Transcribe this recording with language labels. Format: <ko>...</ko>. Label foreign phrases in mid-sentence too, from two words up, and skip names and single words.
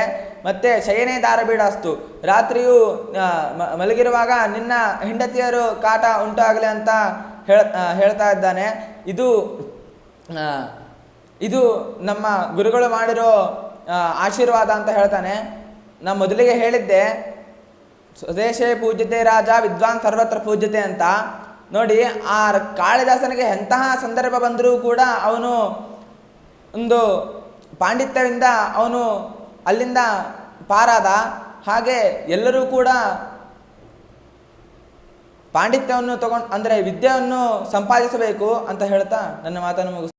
<kn>ಮತ್ತು</kn> <sa>ಶಯನೇ ದಾರಬೀಡಾಸ್ತು,</sa> <kn>ರಾತ್ರಿಯೂ ಮಲಗಿರುವಾಗ ನಿನ್ನ ಹೆಂಡತಿಯರು ಕಾಟ ಉಂಟಾಗಲಿ ಅಂತ ಹೇಳ್ತಾ ಇದ್ದಾನೆ. ಇದು ನಮ್ಮ ಗುರುಗಳು ಮಾಡಿರೋ ಆಶೀರ್ವಾದ ಅಂತ ಹೇಳ್ತಾನೆ. ನಾನು ಮೊದಲಿಗೆ ಹೇಳಿದ್ದೆ,</kn> <sa>ಸ್ವದೇಶೇ ಪೂಜ್ಯತೆ ರಾಜ ವಿದ್ವಾನ್ ಸರ್ವತ್ರ ಪೂಜ್ಯತೆ ಅಂತ.</sa> <kn>ನೋಡಿ, ಆ ಕಾಳಿದಾಸನಿಗೆ ಎಂತಹ ಸಂದರ್ಭ ಬಂದರೂ ಕೂಡ ಅವನು ಒಂದು ಪಾಂಡಿತ್ಯದಿಂದ ಅವನು ಅಲ್ಲಿಂದ ಪಾರಾದ. ಹಾಗೆ ಎಲ್ಲರೂ ಕೂಡ ಪಾಂಡಿತ್ಯವನ್ನು ಅಂದರೆ ವಿದ್ಯೆಯನ್ನು ಸಂಪಾದಿಸಬೇಕು ಅಂತ ಹೇಳ್ತಾ ನನ್ನ ಮಾತನ್ನು ಮುಗಿಸ್ತೀನಿ.</kn>